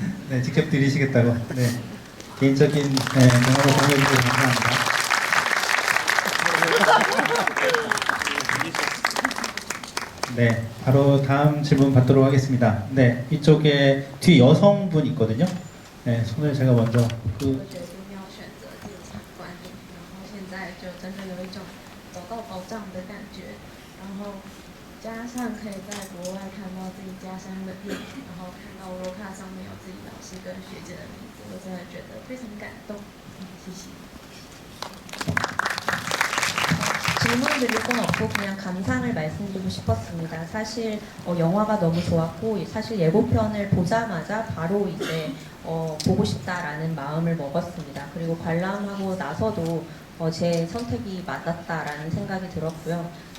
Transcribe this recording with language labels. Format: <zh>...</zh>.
<ko>네, 직접 들으시겠다고. 네, 개인적인 경험을 공유해 주셔서 감사합니다. 네, 바로 다음 질문 받도록 하겠습니다. 네, 이쪽에 뒤 여성분 있거든요. 네, 손을 제가 먼저</ko> <zh>我决定要选择进场观影，然后现在就真的有一种找到宝藏的感觉，然后加上可以在国外看到自己家乡的电影，然后看到 Roca 上面有自己老师跟学姐的名字，我真的觉得非常感动。谢谢。</zh> <ko>질문 드릴 건 없고 그냥 감상을 말씀드리고 싶었습니다. 사실 영화가 너무 좋았고 사실 예고편을 보자마자 바로 이제 보고 싶다라는 마음을 먹었습니다. 그리고 관람하고 나서도 제 선택이 맞았다라는 생각이 들었고요.</ko>